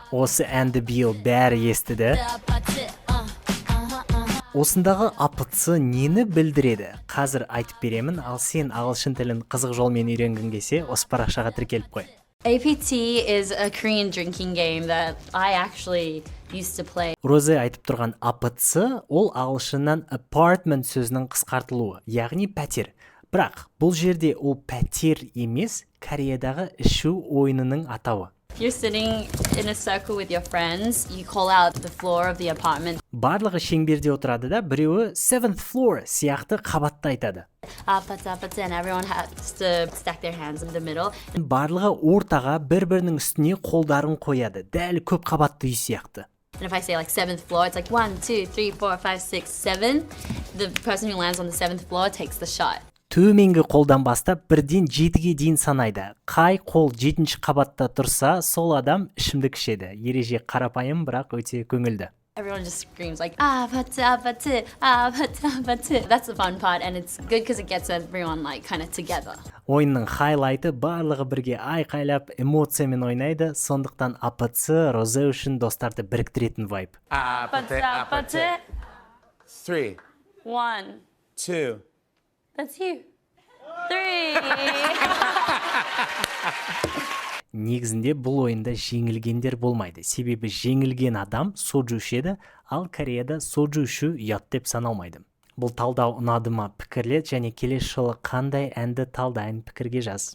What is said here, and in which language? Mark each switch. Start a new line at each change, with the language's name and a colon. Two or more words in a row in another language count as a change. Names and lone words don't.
Kazakh: Осы әнді биыл бәрі естіді. Осындағы апытсы нені білдіреді? Қазір айтып беремін, ал сен ағылшын тілін қызық жолмен үйренгің келсе, осы парақшаға тіркеліп қой.
English: APT is a Korean drinking game that I actually used to play.
Kazakh: Розе айтып тұрған апытсы, ол ағылшыннан apartment сөзінің қысқартылуы, яғни пәтер. Бірақ бұл жерде ол пәтер емес, Кореядағы ішу ойынының атауы.
English: If you're sitting in a circle with your friends, you call out the floor of the apartment.
Kazakh: Барлығы шеңберде отырады да, біреуі
English: 7th floor
Kazakh: сияқты қабатты айтады.
English: And everyone has to stack their hands in the middle.
Kazakh: Барлығы ортаға бір-бірінің үстіне қолдарын қояды, дәл көп қабатты үй сияқты.
English: And if I say like 7th floor, it's like 1, 2, 3, 4, 5, 6, 7. The person who lands on the 7th floor takes the shot.
Kazakh: Төменгі қолдан бастап бірден 7-ге дейін санайды. Қай қол 7-ші қабатта тұрса, сол адам ішімдік ішеді. Ереже қарапайым, бірақ өте көңілді.
English: Everyone just screams like apatı. That's the fun part, and it's good because it gets everyone like kind of together.
Kazakh: Ойынның хайлайты барлығы бірге айқайлап, эмоциямен ойнайды, сондықтан апатсы Розе үшін достарды біріктіретін вайб.
English: Apatı. 3, 1. 2. That's you. 3.
Kazakh: Негізінде бұл ойында жеңілгендер болмайды. Себебі жеңілген адам соджу ішеді, ал Кореяда соджу ішу ұят деп саналмайды. Бұл талдау ұнады ма пікірлет және келесі жолы қандай әнді талдайын пікірге жаз.